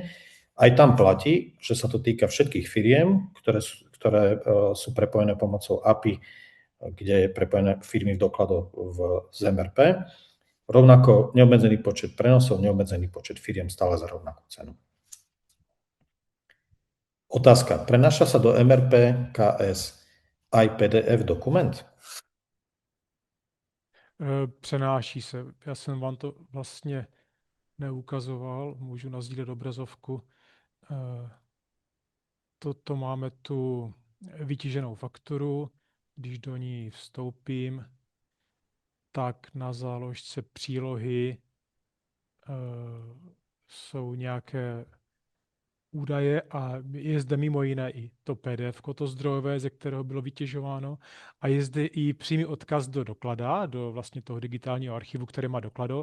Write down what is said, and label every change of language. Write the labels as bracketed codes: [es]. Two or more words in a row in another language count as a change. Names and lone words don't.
[sk] Aj tam platí, že sa to týka všetkých firiem, ktoré sú prepojené pomocou API, kde je prepojené firmy v dokladoch z MRP. Rovnako neobmedzený počet prenosov, neobmedzený počet firiem stále za rovnakú cenu. Otázka. Prenáša sa do MRP KS aj PDF dokument? [cs] Přenáší se. Já jsem vám to vlastně neukazoval, můžu nasdílet obrazovku. Toto máme tu vytíženou fakturu. Když do ní vstoupím, tak na záložce přílohy jsou nějaké údaje a je zde mimo jiné i to PDF, to zdrojové, ze kterého bylo vytěžováno, a je zde i přímý odkaz do doklada, do vlastně toho digitálního archivu, který má doklado.